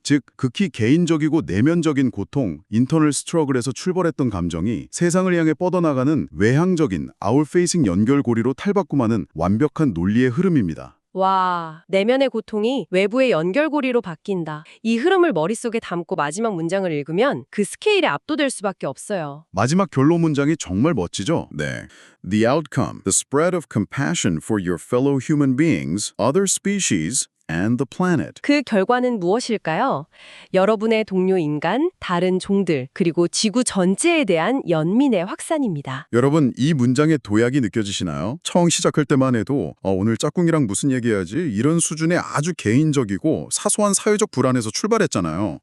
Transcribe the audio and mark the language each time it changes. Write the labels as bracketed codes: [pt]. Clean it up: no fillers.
[ko] 즉, 극히 개인적이고 내면적인 고통, 인터널 스트러글에서 출발했던 감정이 세상을 향해 뻗어나가는 외향적인 아웃페이싱 연결고리로 탈바꿈하는 완벽한 논리의 흐름입니다. 와, 내면의 고통이 외부의 연결고리로 바뀐다. 이 흐름을 머릿속에 담고 마지막 문장을 읽으면 그 스케일에 압도될 수밖에 없어요. 마지막 결론 문장이 정말 멋지죠? 네. [en] The outcome, the spread of compassion for your fellow human beings, other species, and the planet. [ko] 그 결과는 무엇일까요? 여러분의 동료 인간, 다른 종들, 그리고 지구 전체에 대한 연민의 확산입니다. 여러분, 이 문장의 도약이 느껴지시나요? 처음 시작할 때만 해도 오늘 짝꿍이랑 무슨 얘기해야지 이런 수준의 아주 개인적이고 사소한 사회적 불안에서 출발했잖아요.